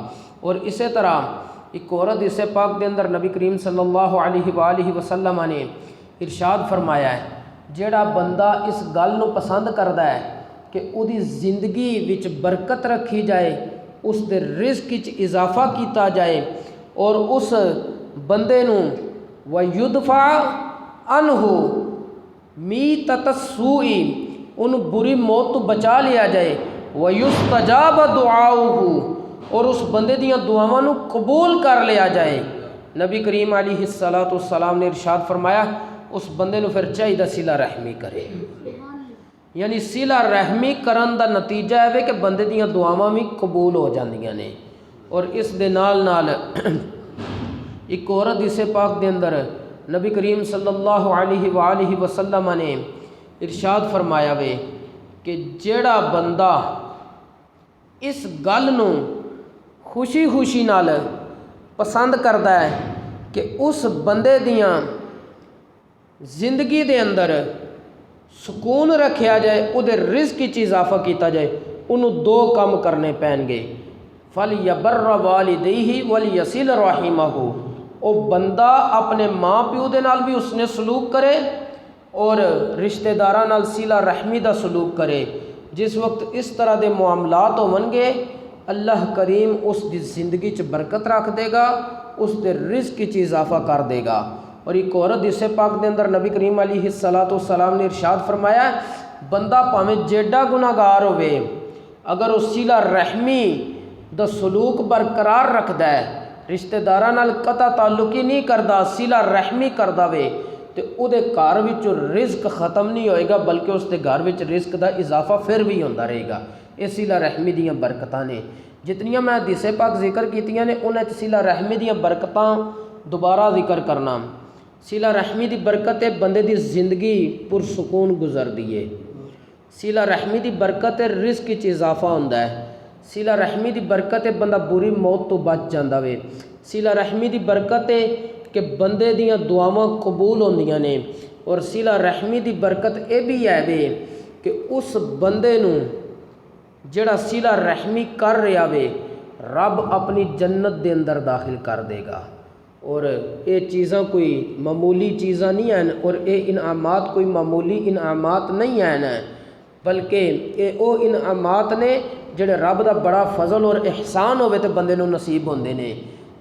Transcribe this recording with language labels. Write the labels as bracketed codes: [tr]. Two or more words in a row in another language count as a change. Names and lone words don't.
[pa] اور اسی طرح ایک اور حدیث پاک دے اندر نبی کریم [ar] صلی اللہ علیہ وآلہ وسلم [pa] نے ارشاد فرمایا ہے جیڑا بندہ اس گل نو پسند کردا ہے کہ او دی زندگی وچ برکت رکھی جائے، اس دے رزق وچ اضافہ کیتا جائے، اور اس بندے نو [ar] وَيُدْفَعَ عَنْهُ میتۃ السوء [pa] انہوں بری موت تو بچا لیا جائے، [ar] وَيُسْتَجَابَ دُعَاؤُهُ [pa] اور اس بندے دیاں دعاواں نو قبول کر لیا جائے۔ نبی کریم [ar] علیہ السلام [pa] نے ارشاد فرمایا اس بندے نو پھر چاہیے صلہ رحمی کرے، یعنی صلہ رحمی کرن دا نتیجہ ہے کہ بندے دیاں دعاواں بھی قبول ہو جاندیاں نے۔ اور اس دے نال ایک اور حدیث پاک دے اندر نبی کریم [ar] صلی اللہ علیہ وآلہ وسلم [pa] نے ارشاد فرمایا وے کہ جیڑا بندہ اس گل نو خوشی خوشی نال پسند کردا ہے کہ اس بندے دیاں زندگی دے اندر سکون رکھیا جائے، او دے رزق کی اضافہ کیتا جائے، انہوں 2 کام کرنے پین گے، [ar] فَلْيَبَرَّ وَالِدَيْهِ وَلْيَصِلْ رَحِمَهُ [pa] او بندہ اپنے ماں پیو دے نال بھی اس نے سلوک کرے اور رشتہ داراں نال صلہ رحمی دا سلوک کرے۔ جس وقت اس طرح دے معاملات ہون گے اللہ کریم اس دی زندگی چ برکت رکھ دے گا، اس دے رزق چ اضافہ کر دے گا۔ اور ایک اور حدیث پاک دے اندر نبی کریم [ar] علیہ السلام [pa] نے ارشاد فرمایا بندہ پاویں جیڈا گناہگار ہوئے اگر وہ صلہ رحمی دا سلوک برقرار رکھدا ہے، رشتہ داراں نال قطع تعلق ہی نہیں کردا، صلہ رحمی کردا وے، تے او دے گھر وچ رزق ختم نہیں ہوئے گا بلکہ اس دے گھر وچ رزق دا اضافہ پھر بھی ہوندا رہے گا۔ یہ صلہ رحمی دیاں برکتاں نے، جتنیاں میں حدیث پاک ذکر کیتیاں نے انہاں وچ صلہ رحمی دیاں برکتاں دوبارہ ذکر کرنا۔ صلہ رحمی دی برکت ہے بندے دی زندگی پرسکون گزردی ہے، صلہ رحمی دی برکت ہے رزق وچ اضافہ ہوندا ہے، صلہ رحمی دی برکت ہے بندہ بری موت تو بچ جاندا وے، صلہ رحمی دی برکت ہے کہ بندے دیاں دعاواں قبول ہوندیاں نے، اور صلہ رحمی دی برکت اے بھی ہے وے کہ اس بندے نو جڑا صلہ رحمی کر رہا وے رب اپنی جنت دے اندر داخل کر دے گا۔ اور یہ چیزاں کوئی معمولی چیزاں نہیں ہیں، اور یہ انعامات کوئی معمولی انعامات نہیں ہیں، بلکہ یہ او انعامات نے جڑے رب دا بڑا فضل اور احسان ہوئے تے بندے نو نصیب ہوندے نے۔